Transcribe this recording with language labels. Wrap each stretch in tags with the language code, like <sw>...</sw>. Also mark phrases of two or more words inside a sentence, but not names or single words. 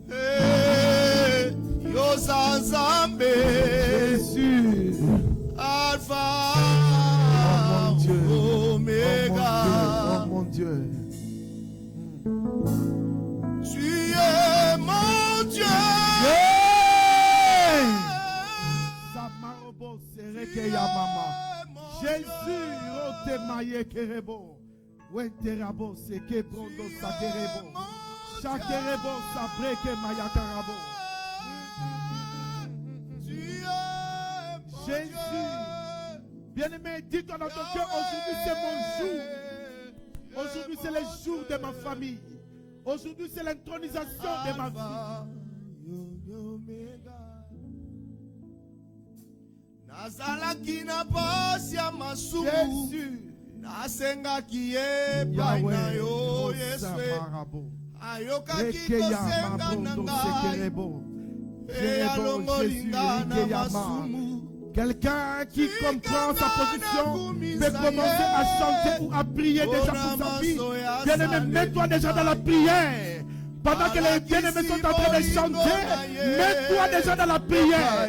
<ln>Yozanzambe,</ln> <fr>Jésus. Alpha, Oh mon Dieu. Omega. Oh mon Dieu. Tu es mon Dieu. Samarobo sereke ya mama. Jésus, otemaye kerebo. Wenterabo seke brondo sakerebo. Chakerebo sabreke mayakarabo. Jésus, bien-aimé, dis-toi dans ton cœur, aujourd'hui c'est mon jour. Aujourd'hui c'est le jour de ma famille. Aujourd'hui c'est l'intronisation de ma vie.</fr> <ln>Nazalaki na pasi ya masumu. Jésus, Nasengaki epai na yo Yesu. Ayokaki kosenga na ngai.</ln> <fr>Quelqu'un qui comprend sa position peut commencer à chanter ou à prier déjà pour sa vie. Bien-aimé, mets-toi déjà dans la prière. Pendant que les bien-aimés sont en train de chanter, mets-toi déjà dans la prière.</fr>